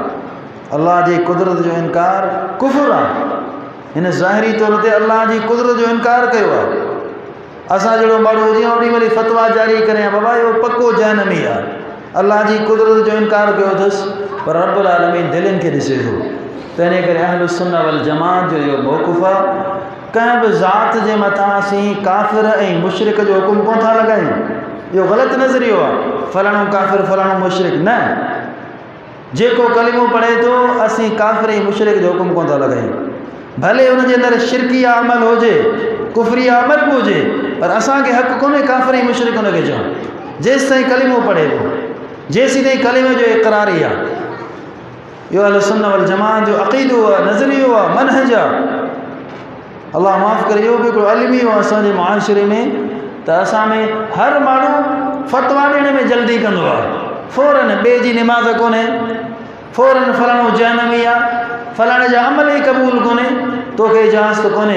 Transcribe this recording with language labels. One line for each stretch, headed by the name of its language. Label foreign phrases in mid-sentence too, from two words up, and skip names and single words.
Sindhi: अल्लाह जी कुदरत जो इनकार कुफर आहे। हिन ज़ाहिरी तौर ते अल्लाह जी कुदरत जो इनकार कयो आहे। असां जहिड़ो माण्हू हुजे ओॾी महिल फ़तवा जारी करे बाबा इहो पको जहन्नमी आहे, अल्लाह जी कुदरत जो इनकार कयो अथसि, पर
Arabic: رب العالمين
Sindhi: दिलनि खे ॾिसे थो। तंहिं करे
Arabic: أهل السنة والجماعة
Sindhi: जो इहो मौक़िफ़ आहे, कंहिं बि ज़ात जे मथां असीं काफ़िर ऐं मुशरिक जो हुकुम कोन था लॻायूं। इहो ग़लति नज़रियो आहे, फलाणो काफ़िर फलाणो मुशरिक न। जेको कलिमो पढ़े थो असीं काफ़िर ऐं मुशरिक जो हुकुम कोन था लॻायूं, भले हुनजे अंदरि शिरकिया अमल हुजे, कुफरिया अमल बि हुजे, पर असांखे हक़ कोन्हे काफ़िर ऐं मुशरिक हुनखे चवणु। जेसि ताईं कलिमो पढ़े थो, जेसि ताईं कलिमे जो इक़रारी आहे। इहो
Arabic: أهل السنة والجماعة
Sindhi: जो अक़ीदो आहे, नज़रियो आहे, मनहज आहे। अल्लाह माफ़ करे, इहो बि हिकिड़ो अलमी हो असांजे मुआशिरे में त असां में हर माण्हू फ़तवा ॾियण में जल्दी कंदो आहे, फ़ौरन ॿिए जी निमाज़ कोन्हे, फ़ौरन फलाणो जहन्नमी आहे, फलाणे जा अमल ई क़बूल कोन्हे, तोखे इजाज़त कोन्हे।